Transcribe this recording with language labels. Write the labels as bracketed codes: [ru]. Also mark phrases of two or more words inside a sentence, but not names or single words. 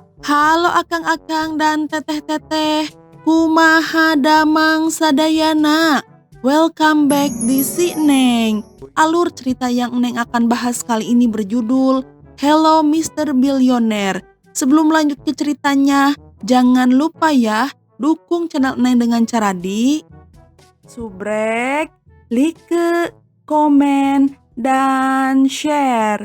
[su] Halo akang-akang dan teteh-teteh, kumaha damang sadayana. [en] Welcome back [id] di Si Neng. Alur cerita yang Neng akan bahas kali ini berjudul Hello Mr. Billionaire. Sebelum lanjut ke ceritanya, jangan lupa ya, dukung channel Neng dengan cara di subrek, like, komen, dan share.